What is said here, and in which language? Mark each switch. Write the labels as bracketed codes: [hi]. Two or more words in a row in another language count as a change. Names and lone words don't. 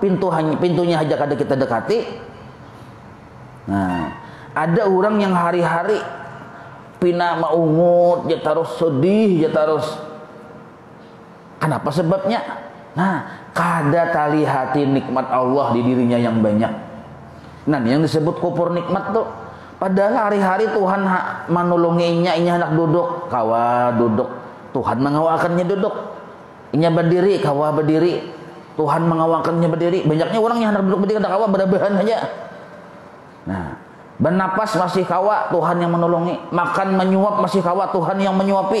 [bjn] Pintunya aja kada kita dekati. Nah, ada orang yang hari-hari pina maungut, dia terus sedih, dia terus. [id] Kenapa sebabnya? [bjn] Nah, kada tali hati nikmat Allah di dirinya yang banyak. [id] Nah, yang disebut kufur nikmat tuh. [bjn] Padahal hari-hari Tuhan menolonginya, inya hendak duduk, kawa duduk. Tuhan mengawakannya duduk. Inya berdiri, kawa berdiri. Tuhan mengawakannya berdiri. Banyaknya orang yang hendak duduk berdiri, hendak kawa berbahan aja. Nah, Bernapas masih kawa, Tuhan yang menolongi. Makan menyuap masih kawa, Tuhan yang menyuapi.